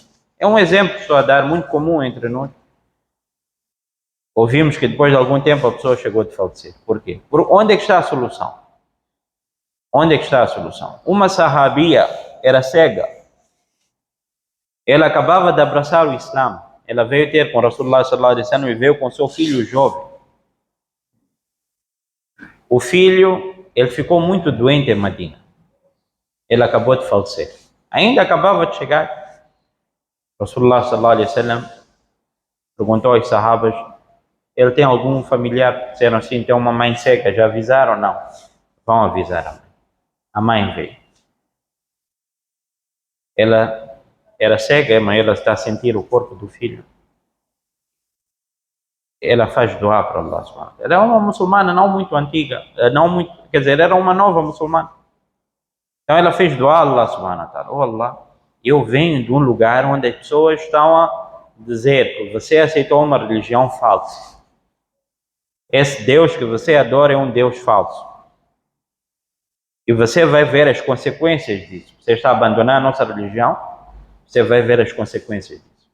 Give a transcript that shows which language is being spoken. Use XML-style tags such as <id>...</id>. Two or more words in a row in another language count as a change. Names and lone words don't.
<pt>É um exemplo que estou a dar, muito comum entre nós. Ouvimos que depois de algum tempo a pessoa chegou a falecer. Por quê? Onde é que está a solução? Onde é que está a solução? Uma sahabia era cega. Ela acabava de abraçar o Islã. Ela veio ter com</pt> <ar>رسول الله صلى الله عليه وسلم</ar> <pt>e veio com seu filho jovem. O filho, ele ficou muito doente em Medina. Ele acabou de falecer. Ainda acabava de chegar.</pt> <ar>رسول الله صلى الله عليه وسلم</ar> <pt>perguntou aos sahabas, ele tem algum familiar? Disseram assim, tem uma mãe cega, já avisaram? Não. Vão avisar a mãe. A mãe veio. Ela era cega, mas ela está a sentir o corpo do filho. Ela faz dua para</pt> <ar>الله سبحانه وتعالى.</ar> <pt>Ela é uma muçulmana não muito antiga, quer dizer, era uma nova muçulmana. Então ela fez dua a</pt> <ar>الله سبحانه وتعالى.</ar> <pt>Oh Allah, eu venho de um lugar onde as pessoas estão a dizer que você aceitou uma religião falsa. Esse Deus que você adora é um Deus falso. E você vai ver as consequências disso. Você está a abandonar a nossa religião, você vai ver as consequências disso.</pt>